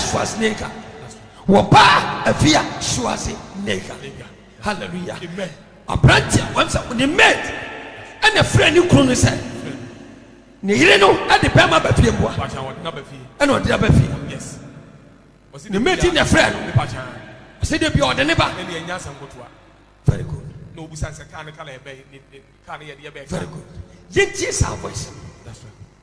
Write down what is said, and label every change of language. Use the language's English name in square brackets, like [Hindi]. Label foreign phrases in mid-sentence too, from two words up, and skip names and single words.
[Akan] Schwarzenegger wo ba afia Schwarzenegger hallelujah amen abranti wansa ni made ene frɛ ni kunu se ni yire no ade pema ba fie mboa ene ode ba fie yes ni made ni frɛ no se de bi ode ne ba ene anya sankotoa [English] very good [Akan] no busan se kan kala e be kan ye de be [English] very good [Akan] yentie sa [English] voice that's right